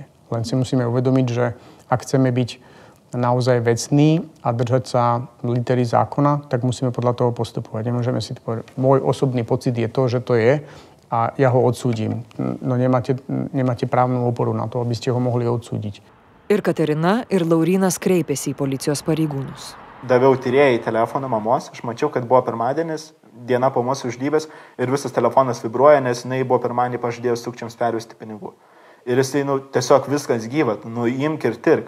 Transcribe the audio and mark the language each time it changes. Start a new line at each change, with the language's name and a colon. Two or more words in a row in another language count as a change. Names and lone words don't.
Slovak: Len si musíme uvedomiť, že ak chceme byť naozaj vecný a držať sa litery zákona, tak musíme podľa toho postupovať. Nemôžeme si povedať, môj osobný pocit je to, že to je a ja ho odsúdim. No nemáte právnu oporu na to, aby ste ho mohli odsúdiť.
Lithuanian: Ir Katerina, ir Laurynas kreipėsi į policijos pareigūnus. Daviau tyrėjai telefoną mamos, aš mačiau, kad buvo pirmadienis, diena po mūsų uždybės ir visas telefonas vibruoja, nes jinai buvo pirmadienį pažadėjus sukčiams pervesti pinigų. Ir jisai, tiesiog viskas gyva, imk ir tirk.